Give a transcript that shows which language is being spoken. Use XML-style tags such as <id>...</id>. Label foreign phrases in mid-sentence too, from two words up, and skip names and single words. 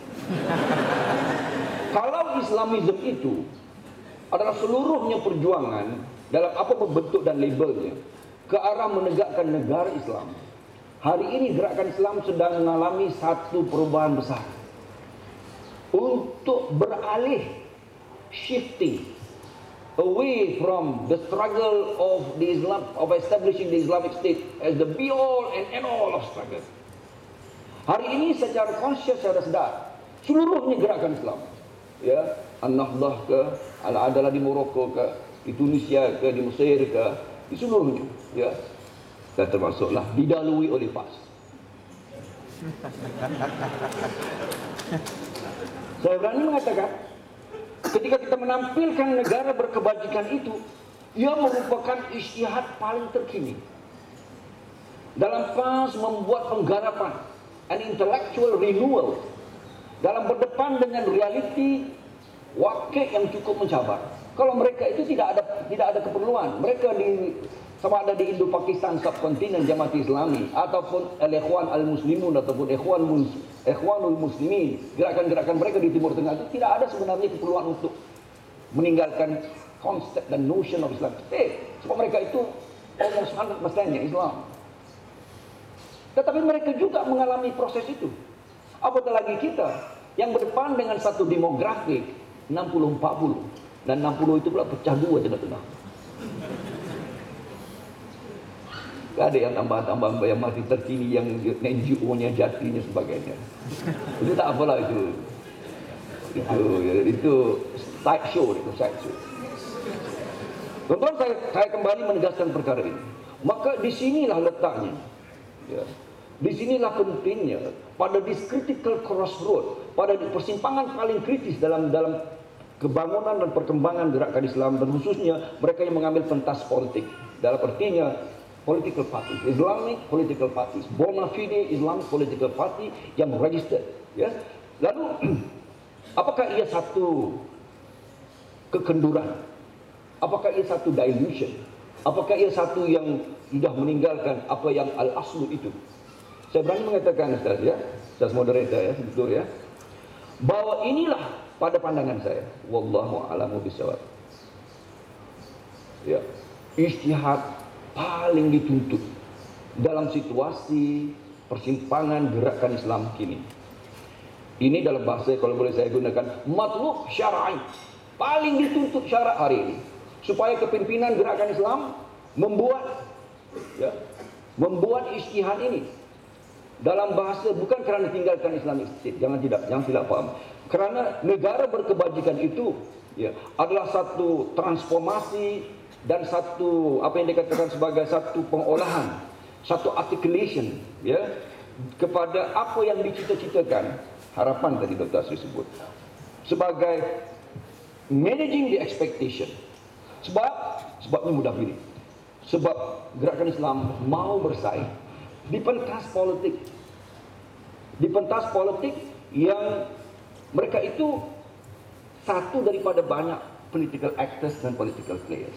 <ms>Kalau Islamism itu adalah seluruhnya perjuangan dalam apa bentuk dan labelnya ke arah menegakkan negara Islam, hari ini gerakan Islam sedang mengalami satu perubahan besar untuk beralih,</ms> <en>shifting away from the struggle of the Islam, of establishing the Islamic State as the be all and end all of struggle.</en> <ms>Hari ini secara conscious, secara sedar, seluruhnya gerakan Islam, ya, An-Nahdah ke, Al-Adalah di Morocco ke, di Tunisia ke, di Mesir ke, di seluruhnya, ya, dan termasuklah didalui oleh PAS. Saya berani mengatakan, ketika kita menampilkan negara berkebajikan itu, ia merupakan ijtihad paling terkini dalam PAS membuat penggarapan,</ms> <en>an intellectual renewal,</en> <ms>dalam berdepan dengan realiti wakil yang cukup mencabar. Kalau mereka itu tidak ada keperluan, mereka sama ada di Indo-Pakistan subkontinen Jamaat Islami ataupun Al-Ikhwan Al-Muslimun ataupun Ikhwanul Muslimin, gerakan-gerakan mereka di Timur Tengah itu tidak ada sebenarnya keperluan untuk meninggalkan konsep dan</ms> <en>notion of Islam State,</en> <ms>sebab mereka itu almost 100% Islam. Tetapi mereka juga mengalami proses itu. Apatah lagi kita yang berdepan dengan satu demografi 60-40, dan 60 itu pula pecah dua tengah-tengah. Tak ada yang tambah-tambah yang masih terkini, yang NGO-nya, jatinya sebagainya. Itu tak apalah itu.</ms> <en>Itu side show, itu side show.</en> <ms>Tuan-tuan, saya kembali menegaskan perkara ini. Maka di sinilah letaknya. Ya. Di sinilah pentingnya pada</ms> <en>this critical crossroad,</en> <ms>pada persimpangan paling kritis dalam kebangunan dan perkembangan gerakan Islam, dan khususnya mereka yang mengambil pentas politik. Dalam artinya</ms> <en>political parties, Islamic political parties, bona fide Islamic political party yang registered. Ya.</en> <ms>Lalu, apakah ia satu kekenduran? Apakah ia satu dilution? Apakah ia satu yang sudah meninggalkan apa yang al-aslu itu? Saya berani mengatakan Ustaz ya, Ustaz moderator ya, betul ya, bahwa inilah pada pandangan saya,</ms> <ar>والله أعلم بالصواب.</ar> <ms>Ya, ijtihad paling dituntut dalam situasi persimpangan gerakan Islam kini. Ini dalam bahasa kalau boleh saya gunakan</ms> <ar>مطلوب شرعي,</ar> <ms>paling dituntut syarak hari ini supaya kepimpinan gerakan Islam membuat ijtihad ini dalam bahasa bukan kerana tinggalkan</ms> <en>Islamic State,</en> <ms>jangan tidak faham. Kerana negara berkebajikan itu adalah satu transformasi dan satu apa yang dikatakan sebagai satu pengolahan, satu articulation kepada apa yang dicita-citakan, harapan tadi Dr. Asri sebut sebagai</ms> <en>managing the expectation.</en> <ms>Sebabnya mudah pilih. Sebab gerakan Islam mau bersaing di pentas politik. Di pentas politik yang mereka itu satu daripada banyak</ms> <en>political actors</en> <ms>dan</ms> <en>political players.</en>